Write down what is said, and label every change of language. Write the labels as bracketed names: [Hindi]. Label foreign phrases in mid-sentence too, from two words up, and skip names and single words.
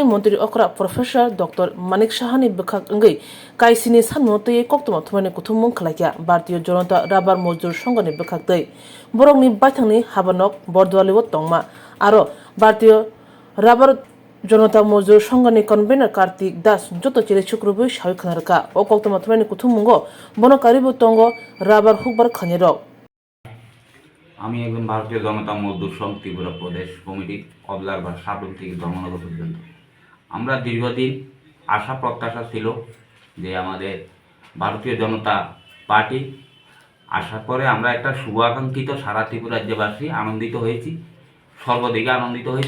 [Bodo] मन्त्रि अक्रा प्रोफेसर डॉक्टर मानिक साहानि बखाक अंगै काइसिनि सानमतै कक्तमा थुमानि कुथुममुं खलाइया भारतीय जनता राबार मजदुर संघनि बखाकदै बरंनि बाथांनि हाबानक बरदुआलिव तंमा आरो भारतीय राबार जनता मजदुर संघनि कन्वेनर कार्तिक दास जत चिरे शुक्रबै सावि खनारका ओ कक्तमा थुमानि कुथुममुंगो बनकारिबो तंग राबार हुकबार खानेरक [Bangla] আমি একজন ভারতীয় জনতা মজদুর সংঘ ত্রিপুরা প্রদেশ কমিটির অবজারভার সাবরুম থেকে ধর্মনগর পর্যন্ত আমরা দীর্ঘদিন আশা প্রত্যাশা ছিল যে আমাদের ভারতীয় জনতা পার্টি আসার পরে আমরা একটা শুভাকাঙ্ক্ষিত সারা ত্রিপুরা রাজ্যবাসী আনন্দিত হয়েছি, সর্বদিকে আনন্দিত হয়েছি।